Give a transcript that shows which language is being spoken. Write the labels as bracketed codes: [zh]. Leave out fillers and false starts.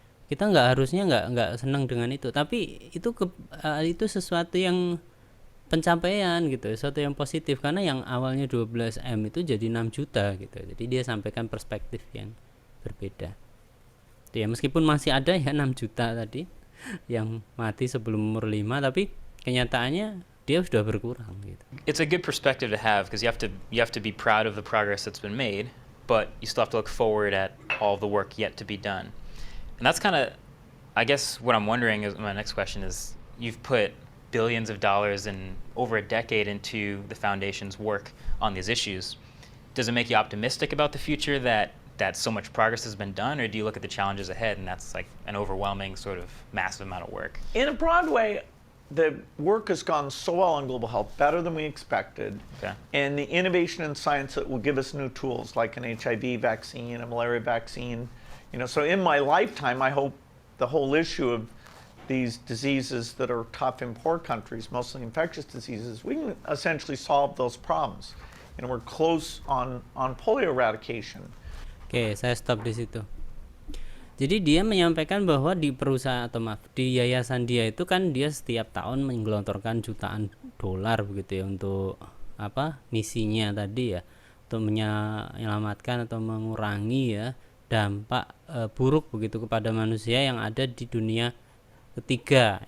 [id] Kita harusnya nggak senang dengan itu. Tapi itu sesuatu yang pencapaian gitu, sesuatu yang positif karena yang awalnya 12 M itu jadi 6 juta gitu. Jadi dia sampaikan perspektif yang berbeda. Itu ya, meskipun masih ada ya 6 juta tadi yang mati sebelum umur 5, tapi kenyataannya dia sudah berkurang gitu. [en] it's a good perspective to have because you have to be proud of the progress that's been made, but you still have to look forward at all the work yet to be done. And that's kind of, I guess, what I'm wondering is my next question is you've put billions of dollars and over a decade into the foundation's work on these issues. Does it make you optimistic about the future that so much progress has been done, or do you look at the challenges ahead and that's like an overwhelming sort of massive amount of work? In a broad way, the work has gone so well on global health, better than we expected. Okay. And the innovation in science that will give us new tools like an HIV vaccine, a malaria vaccine. So in my lifetime, I hope the whole issue of these diseases that are tough in poor countries, mostly infectious diseases, we can essentially solve those problems. We're close on polio eradication. [id] Oke, saya stop di situ. Jadi dia menyampaikan bahwa di perusahaan atau maaf, di yayasan dia itu kan dia setiap tahun menggelontorkan jutaan dolar begitu ya untuk misinya tadi ya, untuk menyelamatkan atau mengurangi ya dampak buruk begitu kepada manusia yang ada di dunia ketiga.